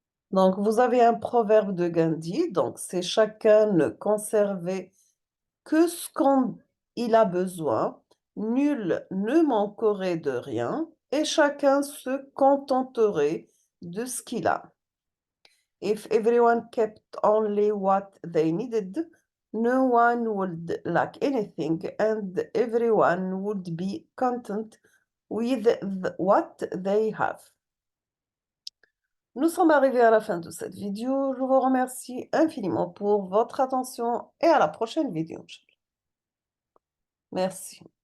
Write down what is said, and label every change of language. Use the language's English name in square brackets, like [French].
[French] Donc, vous avez un proverbe de Gandhi, donc c'est chacun ne conserver que ce qu'il a besoin, nul ne manquerait de rien, et chacun se contenterait de ce qu'il a. [English] If everyone kept only what they needed, no one would lack anything and everyone would be content with what they have. [French] Nous sommes arrivés à la fin de cette vidéo. Je vous remercie infiniment pour votre attention et à la prochaine vidéo. Merci.